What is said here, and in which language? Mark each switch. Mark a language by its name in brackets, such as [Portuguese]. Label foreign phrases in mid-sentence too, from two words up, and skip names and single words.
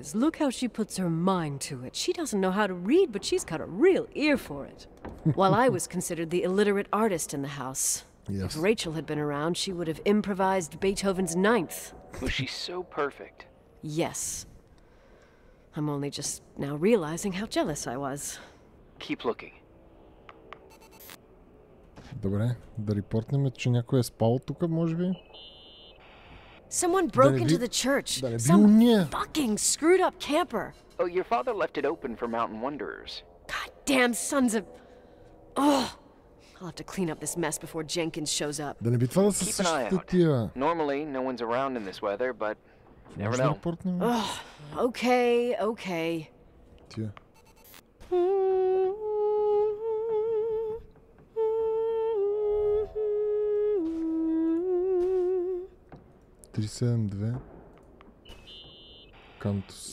[English] Look how she puts her mind to it. She doesn't know how to read, but she's got a real ear for it. While I was considered the illiterate artist in the house. Yes. If Rachel had been around, she would have improvised Beethoven's Ninth. Was she so perfect? Yes. I'm only just now realizing how jealous I was. Keep looking. [Bulgarian] Добре, да репортнем, че някой е спал тук, може би. [English] Someone broke [Bulgarian] не [English] into [Bulgarian] би- [English] the church. [Bulgarian] да не би [English] Some [Bulgarian] уния. [English] fucking screwed up camper. Oh, your father left it open for mountain wanderers. God damn sons of... Oh, I'll have to clean up this mess before Jenkins shows up. [Bulgarian] Да не би това да са [English] Keep an eye [Bulgarian] същите [English] out. [Bulgarian] тия. [English] Normally, no one's around in this weather, but never [Bulgarian] Може да [English] know. [Bulgarian] репортнем? [English] Okay, okay. [Bulgarian] Тия. 372. Cantus.